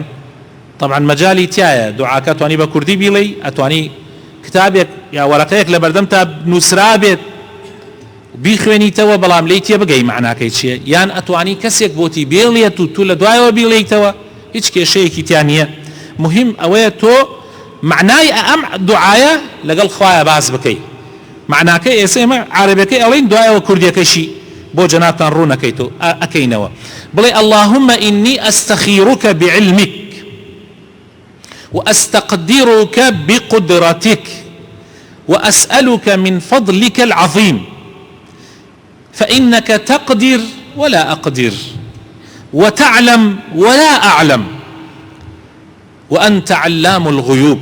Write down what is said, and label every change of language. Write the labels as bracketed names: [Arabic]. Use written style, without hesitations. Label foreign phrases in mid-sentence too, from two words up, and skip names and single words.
[Central Kurdish] طبعا مەجالی تایە، دوعاکە ئەتوانی بە کوردی بیڵێ، ئەتوانی کتابێک یا وەرەقەیەک لە بەردەم تا نووسرا بێت بیخوێنیتەوە، بەڵام لی تێ بگەی معناکەی چییە، یان ئەتوانی کەسێک بۆتی بێڵێت و تو لە دوایەوە بیڵێیتەوە، هیچ کێشەیەکی تیان نییە. مهم ئەوەیە تۆ معنای ئەم دوعایە لەگەڵ خوایە باس بکەی. معناکەی ئێستا ئێمە عەرەبەکەی ئەڵێن، دوایەوە کوردیەکەیشی بۆ جەنابتان ڕوونەکەیتەوە ئەکەینەوە. [Arabic] بڵێ اللهم إني أستخيرك بعلمك وأستقدرك بقدرتك وأسألك من فضلك العظيم فإنك تقدر ولا أقدر وتعلم ولا أعلم وأنت علام الغيوب.